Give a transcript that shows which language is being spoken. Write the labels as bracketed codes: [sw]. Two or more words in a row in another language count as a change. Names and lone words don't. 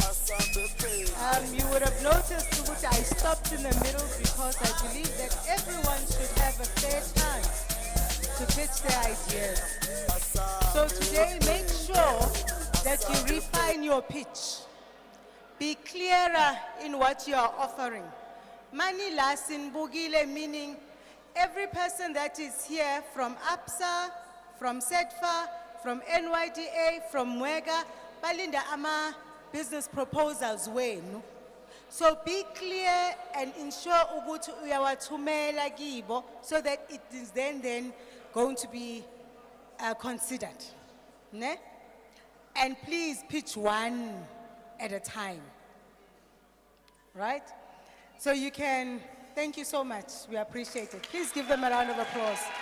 [en] You would have noticed that I stopped in the middle because because I believe that everyone should have a fair chance to pitch their ideas. So today, make sure that you refine your pitch. Be clearer in what you are offering. Mani lasin bugile, meaning every person that is here from APSA, from SEDFA, from NYDA, from Mwega, [nd] balinda ama [en] business proposals [nd] wenu. [en] So be clear and ensure [nd] ukuthi uyawathumela kibo [en] so that it is then going to be considered. Ne? And please pitch one at a time. Right? So you can, thank you so much. We appreciate it. Please give them a round of applause.